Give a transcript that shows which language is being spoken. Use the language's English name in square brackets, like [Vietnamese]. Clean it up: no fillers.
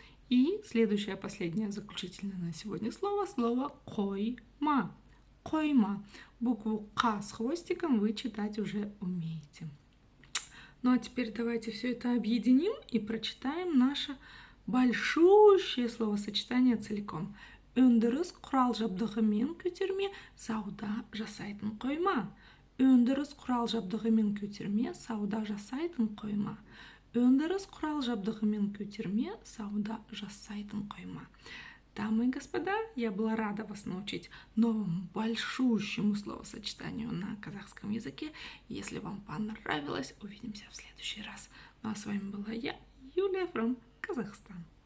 [Russian] И следующее, последнее, заключительное на сегодня слово койма. Койма. Букву К с хвостиком вы читать уже умеете. Ну а теперь давайте все это объединим и прочитаем наше большущее словосочетание целиком. [Kazakh] Өндіріс құрал жабдығымен көтерме сауда жасайтын қойма. Өндіріс құрал жабдығымен көтерме сауда жасайтын қойма. Өндіріс құрал жабдығымен көтерме сауда жасайтын қойма. [Russian] Дамы и господа, я была рада вас научить новому большущему словосочетанию на казахском языке. Если вам понравилось, увидимся в следующий раз. Ну а с вами была я, Юлия from Казахстан.